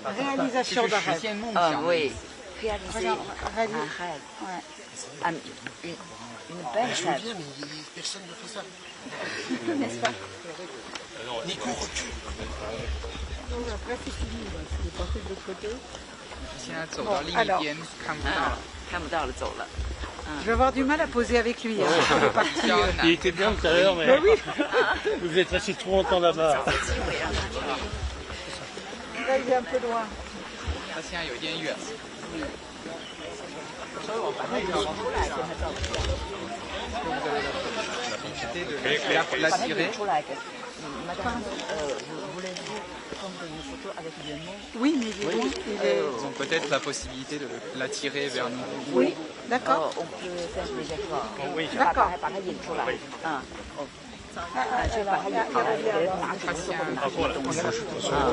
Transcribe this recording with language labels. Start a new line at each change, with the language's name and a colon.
French: Réalisation d'un rêve. Oui. Réaliser un rêve. Une belle Je veux rêve. bien, mais personne ne fait ça. N'est-ce pas? Nico, recule. Donc après, c'est fini. Il est passé de l'autre côté.
Chinese: 现在走到另一边看不到了，看不到了，走了。
French: Je vais avoir du mal à poser avec lui. Hein. Il est parti.
Chinese: 比较难
French: Il était bien tout à l'heure, mais vous êtes resté trop longtemps là-bas. Là, il est un peu loin.
Chinese: 他现在有点远。
French: l'attirer. Madame, voulez-vous prendre une photo avec le nom? Oui, mais il est loin. Il est... Ils ont peut-être la possibilité de l'attirer vers nous. Oui, d'accord. On peut faire des efforts. D'accord.
Chinese: 把它引出来。就把它引出来，拿出这个东西。